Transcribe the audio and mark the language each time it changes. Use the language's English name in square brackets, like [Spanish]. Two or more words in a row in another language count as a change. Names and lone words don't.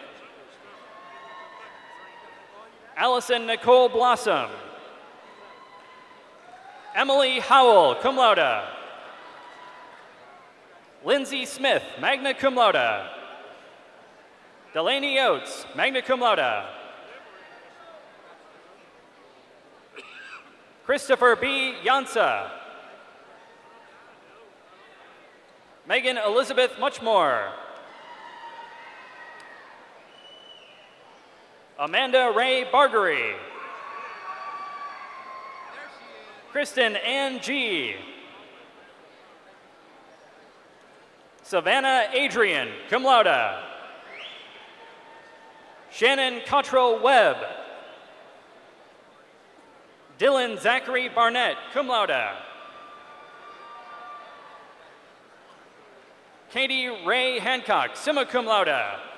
[English] Allison Nicole Blossom. Emily Howell, [Latin] cum laude. [English] Lindsay Smith, [Latin] magna cum laude. [English] Delaney Oates, [Latin] magna cum laude. [English] Christopher B. Yansa. Megan Elizabeth Muchmore. Amanda Ray Bargery. Kristen Ann G. Savannah Adrian, [Latin] cum laude. [English] Shannon Cottrell Webb. Dylan Zachary Barnett, [Latin] cum laude. [English] Katie Ray Hancock, [Latin] summa cum laude.